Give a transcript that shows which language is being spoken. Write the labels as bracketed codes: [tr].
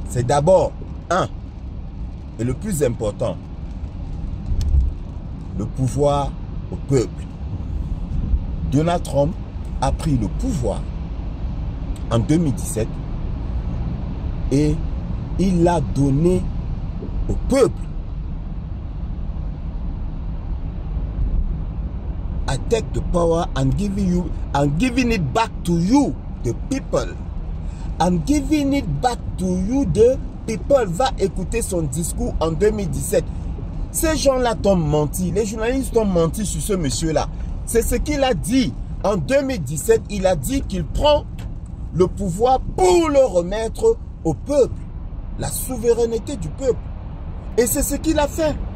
[fr] C'est d'abord, et le plus important, le pouvoir au peuple. Donald Trump a pris le pouvoir en 2017 et il l'a donné au peuple. [en] I take the power and giving it back to you, the people. I'm giving it back to you, the people. [fr] Va écouter son discours en 2017. Ces gens-là t'ont menti. Les journalistes ont menti sur ce monsieur-là. C'est ce qu'il a dit. En 2017, il a dit qu'il prend le pouvoir pour le remettre au peuple. La souveraineté du peuple. Et c'est ce qu'il a fait.